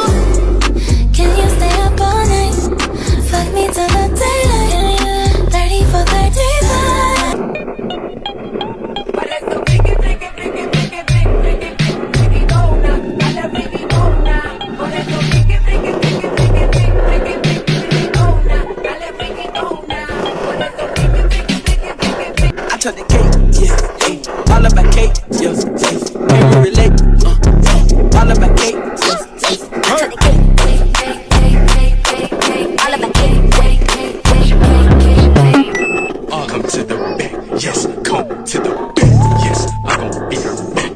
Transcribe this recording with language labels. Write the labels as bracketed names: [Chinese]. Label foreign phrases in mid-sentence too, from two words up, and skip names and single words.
[English] Can you stay up all night? Fuck me till the daylight. 30 for 35. [Spanish] Por eso friki, friki, friki, friki, friki, friki, friki, dona, dale friki, dona. Por eso friki, friki, friki, friki, friki, friki, friki, dona, dale friki, dona. Por eso friki, friki, friki, friki, friki. [English] I took the cake, yeah, all about cake, yeah, can you relate? All about cake, Come to the bed, yes, come to the bed, yes, I'm gon' be your bed.